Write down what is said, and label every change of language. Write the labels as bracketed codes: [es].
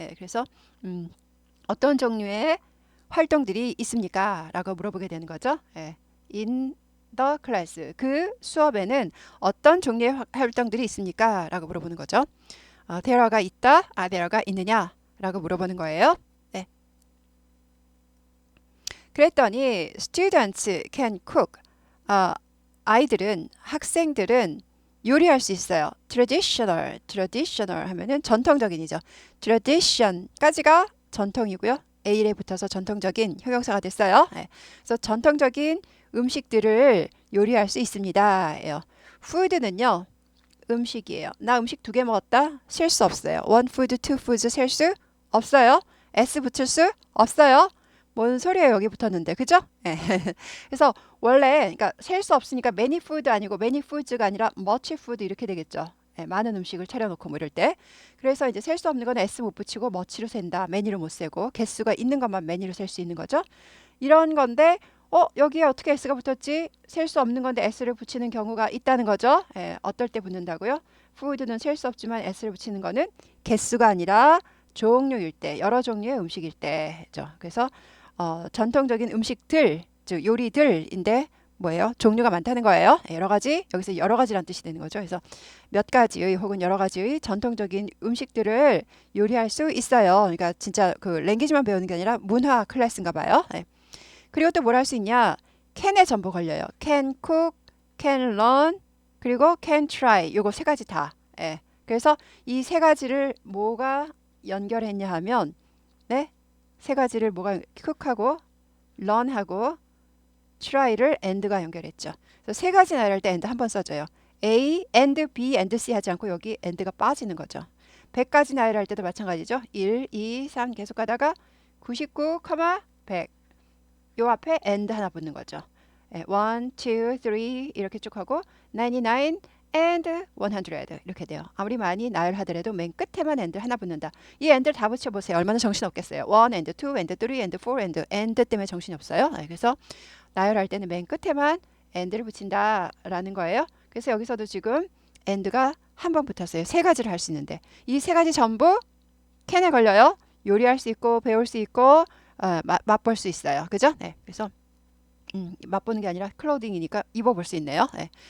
[ko] 그래서 어떤 종류의 활동들이 있습니까? 라고 물어보게 되는 거죠. [en] In the class. [ko] 그 수업에는 어떤 종류의 활동들이 있습니까? 라고 물어보는 거죠. there가 있다, there가 있느냐? 라고 물어보는 거예요. 그랬더니 [en] students can cook. [ko] 아이들은, 학생들은 요리할 수 있어요. traditional 하면은 전통적인이죠. tradition까지가 전통이고요. A에 붙어서 전통적인 형용사가 됐어요. 예. 그래서 전통적인 음식들을 요리할 수 있습니다. 예요. food는요. 음식이에요. 나 음식 2개 먹었다? 셀 수 없어요. [en] one food, two foods [ko] 셀 수 없어요. s 붙일 수 없어요. 뭔 소리예요? 여기 붙었는데. 그죠? 예. 그래서 원래 그러니까 셀 수 없으니까 many food 아니고 many foods가 아니라 much food 이렇게 되겠죠. 예, 많은 음식을 차려놓고 뭐 이럴 때. 그래서 이제 셀 수 없는 건 s 못 붙이고 much로 센다. many로 못 세고 개수가 있는 것만 many로 셀 수 있는 거죠. 이런 건데 여기에 어떻게 s가 붙었지? 셀 수 없는 건데 s를 붙이는 경우가 있다는 거죠. 예, 어떨 때 붙는다고요? food는 셀 수 없지만 s를 붙이는 거는 개수가 아니라 종류일 때, 여러 종류의 음식일 때죠. 그래서 전통적인 음식들, 즉 요리들인데 뭐예요? 종류가 많다는 거예요. 여러 가지, 여기서 여러 가지란 뜻이 되는 거죠. 그래서 몇 가지의 혹은 여러 가지의 전통적인 음식들을 요리할 수 있어요. 그러니까 진짜 그 랭귀지만 배우는 게 아니라 문화 클래스인가 봐요. 예. 그리고 또 뭘 할 수 있냐? can에 전부 걸려요. [en] can cook, can learn, 그리고 can try. [ko] 요거 세 가지 다. 예. 그래서 이 세 가지를 뭐가 연결했냐 하면 네? 세 가지를 뭐가 cook하고 learn하고 try를 and가 연결했죠. 그래서 세 가지 나열할 때 and 한 번 써줘요. A, and, B, and C 하지 않고 여기 and가 빠지는 거죠. 100가지 나열할 때도 마찬가지죠. 1, 2, 3 계속 가다가 99, 100. 요 앞에 and 하나 붙는 거죠. 1, 2, 3 이렇게 쭉 하고 99 and 100 이렇게 돼요. 아무리 많이 나열하더라도 맨 끝에만 and 하나 붙는다. 이 and를 다 붙여보세요. 얼마나 정신 없겠어요. [en] 1 and 2 and 3 and 4 and [ko] 때문에 정신이 없어요. 그래서 나열할 때는 맨 끝에만 and를 붙인다라는 거예요. 그래서 여기서도 지금 and가 한 번 붙었어요. 세 가지를 할 수 있는데 이 세 가지 전부 can에 걸려요. 요리할 수 있고 배울 수 있고 맛볼 수 있어요. 그죠? 네. 그래서 맛보는 게 아니라 클로딩이니까 입어볼 수 있네요. 네.